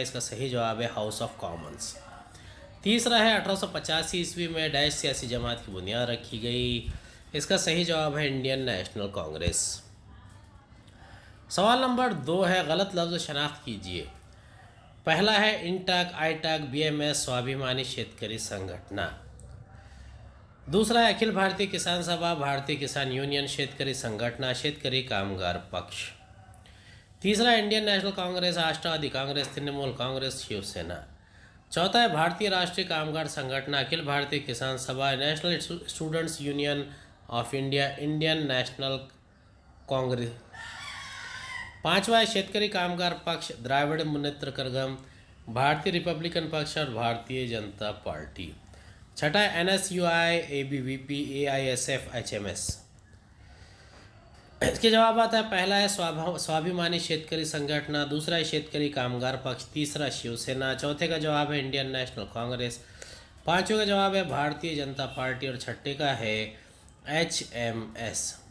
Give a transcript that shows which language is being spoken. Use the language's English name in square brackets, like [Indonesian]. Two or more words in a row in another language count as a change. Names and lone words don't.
[Urdu] اس کا صحیح جواب ہے ہاؤس آف کامنز۔ تیسرا ہے 1885 میں ڈیش سیاسی جماعت کی بنیاد رکھی گئی۔ اس کا صحیح جواب ہے انڈین نیشنل کانگریس۔ سوال نمبر 2 ہے غلط لفظ شناخت کیجیے۔ پہلا ہے انٹاک، آئی ٹاک، بی ایم ایس، سوابھیمانی شیتکری سنگھٹنا۔ دوسرا ہے اکھل بھارتی کسان سبھا، بھارتی کسان یونین، شیتکری سنگھٹنا، شیتکری کامگار پکش۔ تیسرا ہے انڈین نیشنل کانگریس، راشٹروادی کانگریس، ترنمول کانگریس، شیو سینا۔ چوتھا ہے بھارتی راشٹری کامگار سنگھٹنا، اکھل بھارتی کسان سبھا، نیشنل اسٹوڈنٹس یونین آف انڈیا، انڈین نیشنل کانگریس۔ پانچواں ہے شیتکری کامگار پکش، دراوڑ منتر کڑگم، بھارتی ریپبلکن پکش اور بھارتیہ جنتا پارٹی۔ چھٹا ہے این ایس یو آئی، اے بی وی پی، اے آئی ایس ایف، ایچ ایم ایس۔ اس کے جوابات ہے پہلا ہے سوابھیمانی شیتکری سنگھٹنا، دوسرا ہے شیتکری کامگار پکش، تیسرا شیو سینا، چوتھے کا جواب ہے انڈین نیشنل کانگریس، پانچویں کا جواب ہے بھارتیہ جنتا پارٹی اور چھٹے کا ہے ایچ ایم ایس۔